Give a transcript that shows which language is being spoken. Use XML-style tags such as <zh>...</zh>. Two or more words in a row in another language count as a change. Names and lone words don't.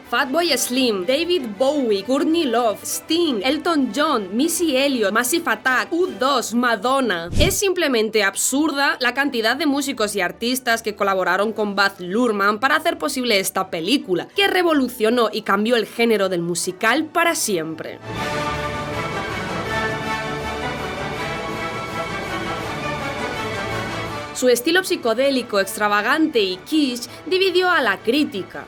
<es>Fatboy Slim, David Bowie, Courtney Love, Sting, Elton John, Missy Elliott, Massive Attack, U2, Madonna. Es simplemente absurda la cantidad de músicos y artistas que colaboraron con Baz Luhrmann para hacer posible esta película, que revolucionó y cambió el género del musical para siempre. Su estilo psicodélico, extravagante y kitsch dividió a la crítica.</es>